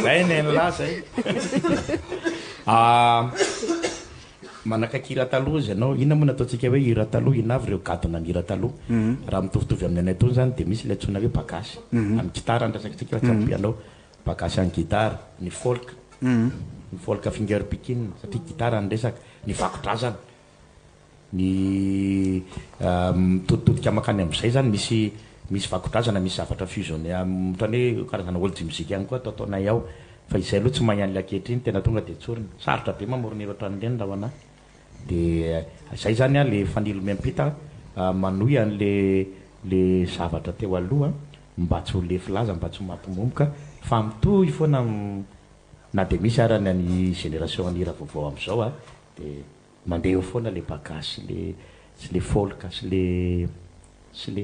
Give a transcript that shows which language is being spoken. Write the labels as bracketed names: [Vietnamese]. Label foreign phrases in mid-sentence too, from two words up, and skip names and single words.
[Malagasy] zay nla zay manakaiky hira taloha izy ianao ina moa nataontsika hoe hira taloha inavy ireo gadona ny hira taloha raha mitovitovy amin'ny anay tony zany dia misy le antsoina hoe bakasy amin'ny gitara andrasakitsika tsy ampianao bakasy any gitara ny [English] folk finger picking [Malagasy] satria gitara ny resaka ny vakodrazana ny mitoditodika makany amin'izay zany misy vakodrazana misy zavatra fusionné ohatrany hoe karazana olo musique ihany koa ataonay ao fa izay aloha tsy mahay an'le ankehitriny tena tonga dia tsoriny sarotra be mamorona hira ohatran'ireny raha ho anahy dia zay zany le fanilo miampita manohy an'le zavatra teo aloha mba tsy ho lefy laza mba tsy ho mampimomoka fa mitohy foana na dia misy arany any génération ny hira vaovao amin'izao dia mandeha eo foana le bagasy sy le folk sy le